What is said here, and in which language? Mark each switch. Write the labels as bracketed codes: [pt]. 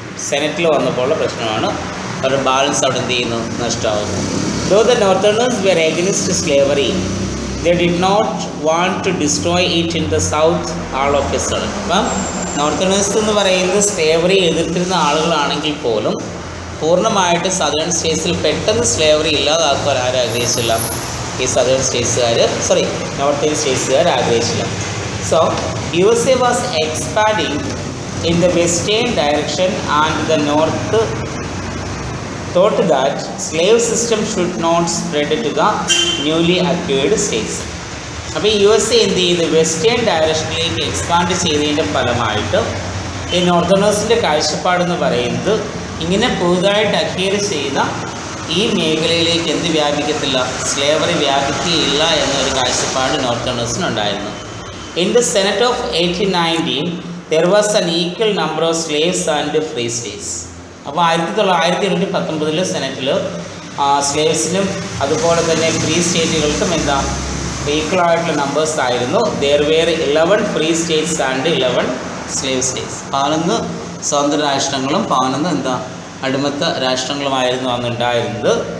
[ml] സെനറ്റിൽ വന്നപ്പോൾ പ്രശ്നമാണ്, അവരുടെ ബാലൻസ് അവിടെ എന്ത് ചെയ്യുന്നു, നഷ്ടമാകുന്നു. [en] Though the northerners were against slavery, they did not want to destroy it in the south all of a sudden. [ml] അപ്പം നോർത്തേണേഴ്സ് എന്ന് പറയുന്നത് സ്ലേവറി എതിർത്തിരുന്ന ആളുകളാണെങ്കിൽ പോലും പൂർണ്ണമായിട്ട് സദേൺ സ്റ്റേറ്റ്സിൽ പെട്ടെന്ന് സ്ലേവറി ഇല്ലാതാക്കുവാൻ ആരും ആഗ്രഹിച്ചില്ല, ഈ southern സ്റ്റേറ്റ്സുകാർ northern സ്റ്റേറ്റ്സുകാർ ആഗ്രഹിച്ചില്ല. [en] So USA was expanding in the western direction and the north thought that slave system should not spread to the newly acquired states. [ml] അപ്പോൾ USA എന്ത് ചെയ്ത് വെസ്റ്റേൺ ഡയറക്ഷനിലേക്ക് എക്സ്പാൻഡ് ചെയ്തതിൻ്റെ ഫലമായിട്ട് ഈ നോർത്തേണേഴ്സിൻ്റെ കാഴ്ചപ്പാടെന്ന് പറയുന്നത് ഇങ്ങനെ പുതുതായിട്ട് അക്വയർ ചെയ്ത ഈ മേഖലയിലേക്ക് എന്ത് വ്യാപിക്കത്തില്ല, സ്ലേവറി വ്യാപിക്കുകയില്ല എന്നൊരു കാഴ്ചപ്പാട് നോർത്തേണേഴ്സിനുണ്ടായിരുന്നു. [en] In the senate of 1819 there was an equal number of slaves and free states. [ml] അപ്പോൾ 1819 സെനറ്റിൽ സ്ലേവ്സിനും അതുപോലെ തന്നെ ഫ്രീ സ്റ്റേറ്റുകൾക്കും എന്താ ഈക്വൽ ആയിട്ടുള്ള നമ്പേഴ്സ് ആയിരുന്നു. [en] there were 11 free states and 11 slave states. [ml] 11 സ്വതന്ത്ര രാഷ്ട്രങ്ങളും 11 എന്താ അടിമത്ത രാഷ്ട്രങ്ങളുമായിരുന്നു അന്നുണ്ടായിരുന്നത്.